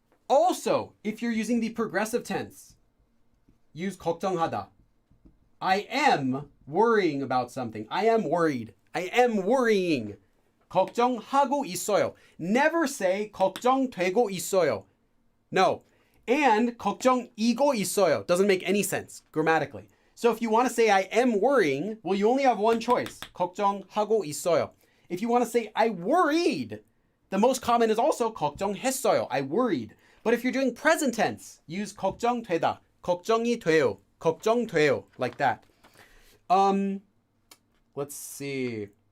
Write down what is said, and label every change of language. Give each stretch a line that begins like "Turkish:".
English: Also, if you're using the progressive tense, use 걱정하다. I am worrying about something. I am worried. I am worrying.
Korean: 걱정하고 있어요. Never say 걱정되고 있어요.
English: No.
Korean: And 걱정이고 있어요.
English: Doesn't make any sense grammatically. So if you want to say I am worrying, well, you only have one choice.
Korean: 걱정하고 있어요.
English: If you want to say I worried, the most common is also
Korean: 걱정했어요.
English: I worried. But if you're doing present tense, use 걱정되다.
Korean: 걱정이 돼요. 걱정돼요. Like that. Let's see.